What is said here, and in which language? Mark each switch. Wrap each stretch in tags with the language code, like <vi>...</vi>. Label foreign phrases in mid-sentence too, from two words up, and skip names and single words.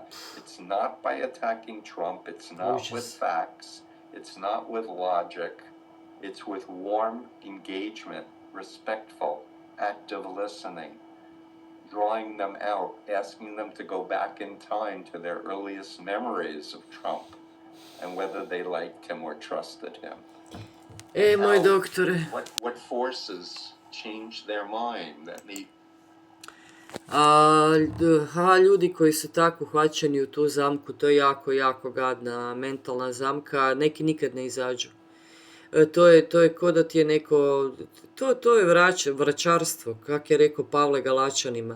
<en>It's not by attacking Trump, it's not with facts, it's not with logic, it's with warm engagement, respectful, active listening, drawing them out, asking them to go back in time to their earliest memories of Trump and whether they liked him or trusted him.</en> <hr>Moj doktore.</hr> <en>What forces change their mind that need.</en> <hr>Ljudi koji su tako uhvaćeni u tu zamku, to je jako, jako gadna mentalna zamka, neki nikad ne izađu. To je ko da ti je neko, to je vraćarstvo, kak je rekao Pavle Galačanima.</hr>